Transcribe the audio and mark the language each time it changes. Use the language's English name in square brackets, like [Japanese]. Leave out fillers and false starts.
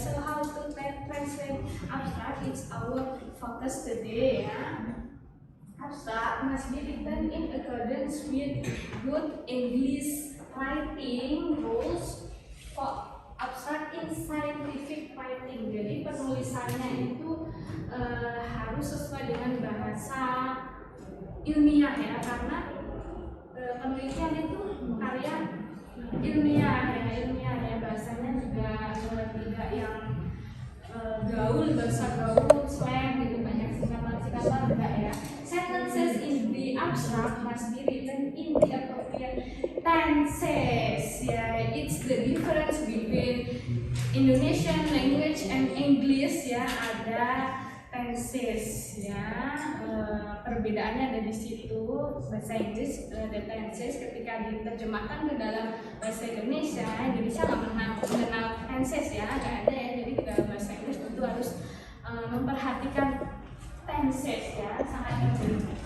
[English] So how to translate abstract, it's our focus today ya. Abstract must be written in accordance with good English writing rules for abstract in scientific writing. [Indonesian] Jadi penulisannya itu harus sesuai dengan bahasa ilmiah ya, karena penelitian itu karya ilmiah ya, bahasanya juga tidak yang gaul, bahasa gaul, slang gitu, banyak singkatan enggak ya. [English] Sentences in the abstract must be written in the appropriate tenses ya. It's the difference between Indonesian language and English ya, [Indonesian] ada tenses ya. Perbedaannya ada di situ. Bahasa Inggris ada tenses, ketika diterjemahkan ke dalam bahasa Indonesia nggak mengenal tenses ya, nggak ada ya. Jadi di dalam bahasa Inggris tentu harus memperhatikan tenses ya, sangat penting.